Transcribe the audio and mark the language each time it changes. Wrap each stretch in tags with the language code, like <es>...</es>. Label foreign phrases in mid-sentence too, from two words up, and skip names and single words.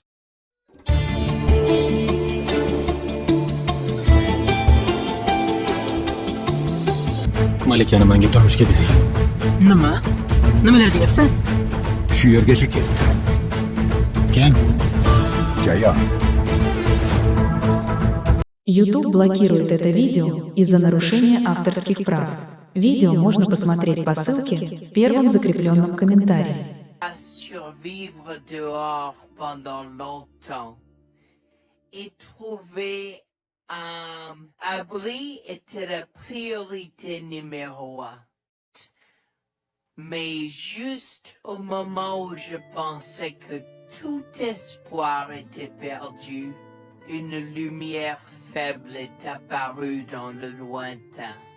<uz>Malikani menga turmushga bering. Nima? Nimalar deyapsan? Shu yergacha keldi. Kim? Jayon.</uz> <ru>YouTube блокирует это видео из-за нарушения авторских прав. Видео можно посмотреть по ссылке в первом закрепленном комментарии.</ru> <fr>À survivre dehors pendant longtemps et trouver un abri était la priorité numéro un. Mais juste au moment où je pensais que tout espoir était perdu, une lumière faible est apparue dans le lointain.</fr>